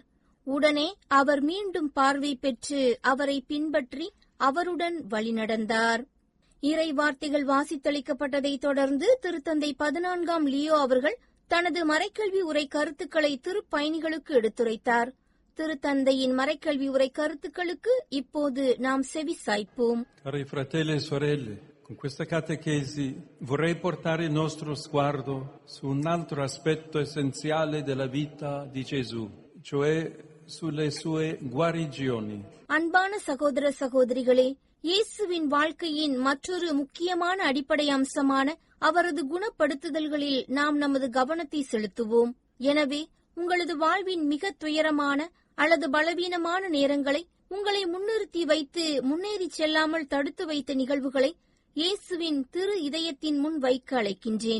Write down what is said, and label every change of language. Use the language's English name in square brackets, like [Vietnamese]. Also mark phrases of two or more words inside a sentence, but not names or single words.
[Tamil] உடனே அவர் மீண்டும் பார்வை பெற்று அவரை பின்பற்றி அவருடன் வழிநடந்தார். இறை வார்த்தைகள் வாசித்தளிக்கப்பட்டதை தொடர்ந்து திருத்தந்தை 14ஆம் லியோ அவர்கள் தனது மறைக்கல்வி உரை கருத்துக்களை திருப்பயணிகளுக்கு எடுத்துரைத்தார். திருத்தந்தையின் மறைக்கல்வி உரை கருத்துக்களுக்கு இப்போது நாம் செவி சாய்ப்போம். [Italian] Cari fratelli e sorelle, con questa catechesi vorrei portare il nostro sguardo su un altro aspetto essenziale della vita di Gesù, cioè sulle sue guarigioni. [Tamil] அன்பான சகோதர சகோதரிகளே, இயேசுவின் வாழ்க்கையின் மற்றொரு முக்கியமான அடிப்படை அம்சமான அவரது குணப்படுத்துதல்களில் நாம் நமது கவனத்தை செலுத்துவோம். எனவே உங்களது வாழ்வின் மிக துயரமான அல்லது பலவீனமான நேரங்களை உங்களை முன்னிறுத்தி வைத்து முன்னேறி செல்லாமல் தடுத்து வைத்த நிகழ்வுகளை இயேசுவின் திரு இதயத்தின் முன் வைக்க அழைக்கின்றேன்.